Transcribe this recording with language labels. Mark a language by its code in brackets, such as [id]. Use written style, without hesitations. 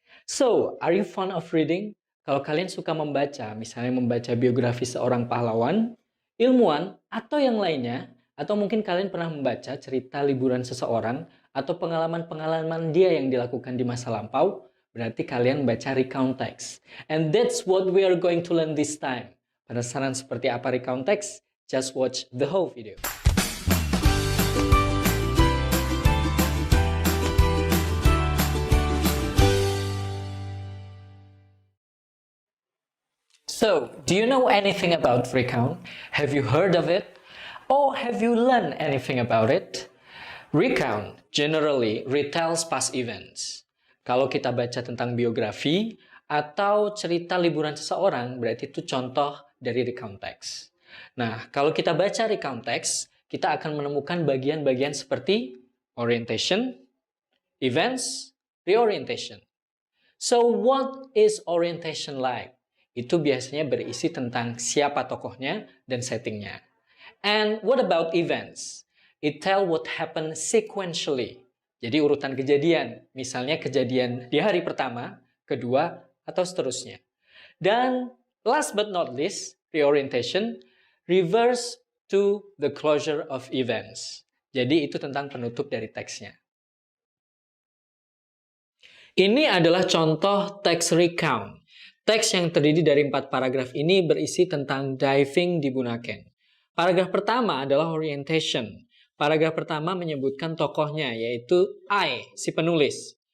[en] So, are you fond of reading? [id] Kalau kalian suka membaca, misalnya membaca biografi seorang pahlawan, ilmuwan, atau yang lainnya, atau mungkin kalian pernah membaca cerita liburan seseorang, atau pengalaman-pengalaman dia yang dilakukan di masa lampau, berarti kalian membaca recount text. [en] And that's what we are going to learn this time. [id] Penasaran seperti apa recount text? [en] Just watch the whole video. So, do you know anything about recount? Have you heard of it? Or have you learned anything about it? Recount generally retells past events. [id] Kalau kita baca tentang biografi atau cerita liburan seseorang, berarti itu contoh dari recount text. Nah, kalau kita baca recount text, kita akan menemukan bagian-bagian seperti orientation, events, reorientation. [en] So, what is orientation like? [id] Itu biasanya berisi tentang siapa tokohnya dan settingnya. [en] And what about events? It tell what happened sequentially. [id] Jadi urutan kejadian, misalnya kejadian di hari pertama, kedua, atau seterusnya. [en] Dan last but not least, reorientation refers to the closure of events. [id] Jadi itu tentang penutup dari teksnya. Ini adalah contoh teks recount. Teks yang terdiri dari 4 paragraf ini berisi tentang diving di Bunaken. Paragraf pertama adalah orientation. Paragraf pertama menyebutkan tokohnya, yaitu I, si penulis.